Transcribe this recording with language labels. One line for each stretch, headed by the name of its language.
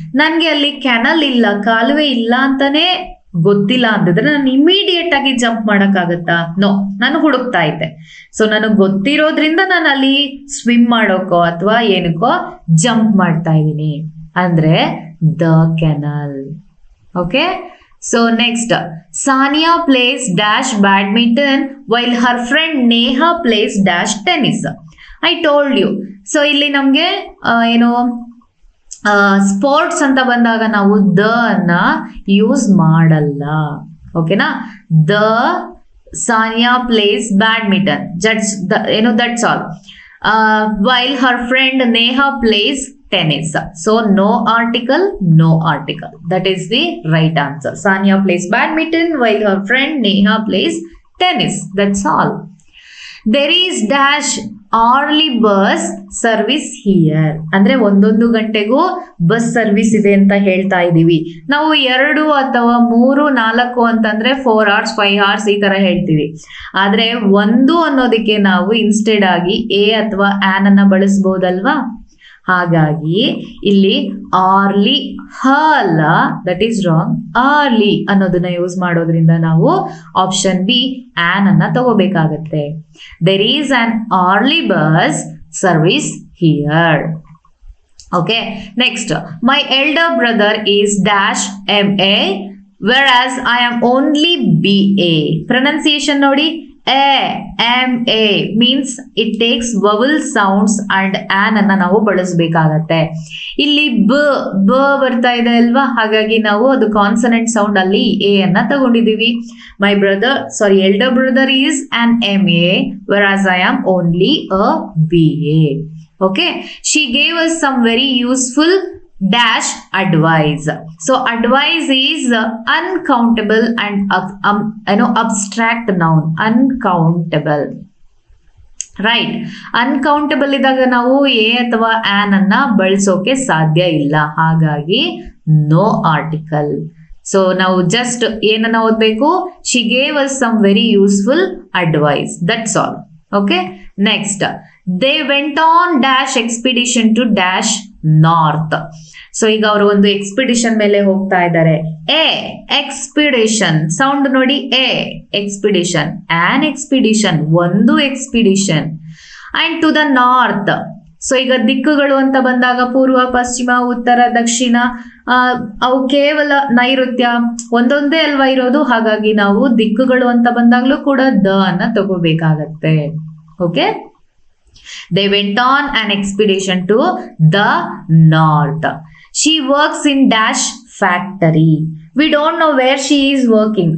Kannada: ನನ್ಗೆ ಅಲ್ಲಿ ಕೆನಲ್ ಇಲ್ಲ, ಕಾಲುವೆ ಇಲ್ಲ ಅಂತಾನೆ ಗೊತ್ತಿಲ್ಲ ಅಂತಿದ್ರೆ ನಾನು ಇಮಿಡಿಯೇಟ್ ಆಗಿ ಜಂಪ್ ಮಾಡಕ್ಕಾಗತ್ತಾ? ನೋ, ನಾನು ಹುಡುಕ್ತಾ ಇದ್ದೆ. ಸೊ ನನಗೆ ಗೊತ್ತಿರೋದ್ರಿಂದ ನಾನು ಅಲ್ಲಿ ಸ್ವಿಮ್ ಮಾಡೋಕೋ ಅಥವಾ ಏನಕ್ಕೋ ಜಂಪ್ ಮಾಡ್ತಾ ಇದ್ದೀನಿ. ಅಂದ್ರೆ
English: the kennel. Okay. So next, Sania plays dash badminton while her friend Neha plays dash tennis. I told you.
Kannada: So ಇಲ್ಲಿ ನಮ್ಗೆ ಏನು ಸ್ಪೋರ್ಟ್ಸ್ ಅಂತ ಬಂದಾಗ ನಾವು ದ ಅನ್ನ ಯೂಸ್ ಮಾಡಲ್ಲ.
English: ಓಕೆನಾ? The Sania plays badminton, that's all. While her friend Neha plays tennis. So no article, no article. That is the right answer. Sania plays badminton while her friend Neha plays tennis. That's all. There is dash hourly bus service here.
Kannada: ಅಂದ್ರೆ 1 ಗಂಟೆಗೂ bus service ಇದೆ ಅಂತ ಹೇಳ್ತಾ ಇದೀವಿ. ನಾವು 2 ಅಥವಾ 3, 4 ಅಂತಂದ್ರೆ 4 hours 5 hours ಈ ತರ ಹೇಳ್ತೀವಿ. ಆದ್ರೆ 1 ಅನ್ನೋದಕ್ಕೆ ನಾವು ಇನ್ಸ್ಟೆಡ್ ಆಗಿ ಎ ಅಥವಾ ಆನ್ ಅನ್ನ ಬಳಸಬಹುದಲ್ವಾ? ಹಾಗಾಗಿ ಇಲ್ಲಿ ಆರ್ಲಿ ಅಲ್ಲ,
English: That is wrong.
Kannada: ಆರ್ಲಿ ಅನ್ನೋದನ್ನ ಯೂಸ್ ಮಾಡೋದ್ರಿಂದ ನಾವು ಆಪ್ಷನ್ ಬಿ ಆನ್ ಅನ್ನ ತಗೋಬೇಕಾಗತ್ತೆ.
English: There is an hourly bus service here. Okay, next, my elder brother is dash MA whereas I am only BA. Pronunciation ನೋಡಿ, MA means it takes vowel sounds and an
Kannada: ಅನ್ನ ನಾವು ಬಳಸಬೇಕಾಗತ್ತೆ. ಇಲ್ಲಿ ಬ ಬರ್ತಾ ಇದೆ ಅಲ್ವಾ, ಹಾಗಾಗಿ ನಾವು ಅದು ಕಾನ್ಸನೆಂಟ್ ಸೌಂಡ್ ಅಲ್ಲಿ ಎ ಅನ್ನ ತಗೊಂಡಿದೀವಿ.
English: My elder brother is an MA whereas I am only a BA. Okay, she gave us some very useful dash advice. So advice is uncountable and abstract noun. Uncountable, right?
Kannada: Uncountable ಇದ್ದಾಗ ನಾವು A ಅಥವಾ on ಅನ್ನ ಬಳಸೋಕೆ ಸಾಧ್ಯ ಇಲ್ಲ, ಹಾಗಾಗಿ
English: No article.
Kannada: So ನಾವು just ಏನನ್ನ ಓದ್ಬೇಕು?
English: she gave us some very useful advice, that's all. Okay, next, they went on dash expedition to dash north.
Kannada: So ಈಗ ಅವರು ಒಂದು ಎಕ್ಸ್ಪಿಡಿಷನ್ ಮೇಲೆ ಹೋಗ್ತಾ ಇದ್ದಾರೆ. ಎಕ್ಸ್ಪಿಡಿಷನ್ ಸೌಂಡ್ ನೋಡಿ, ಎಕ್ಸ್ಪಿಡಿಷನ್, ಆನ್ ಎಕ್ಸ್ಪಿಡಿಷನ್, ಒಂದು expedition.
English: And to the north.
Kannada: So ಈಗ ದಿಕ್ಕುಗಳು ಅಂತ ಬಂದಾಗ ಪೂರ್ವ, ಪಶ್ಚಿಮ, ಉತ್ತರ, ದಕ್ಷಿಣ, ಅವು ಕೇವಲ ನೈಋತ್ಯ ಒಂದೊಂದೇ ಅಲ್ವಾ ಇರೋದು, ಹಾಗಾಗಿ ನಾವು ದಿಕ್ಕುಗಳು ಅಂತ ಬಂದಾಗ್ಲೂ ಕೂಡ ದ ಅನ್ನ ತಗೋಬೇಕಾಗತ್ತೆ.
English: Okay, they went on an expedition to the north. She works in dash factory. We don't know where she is working.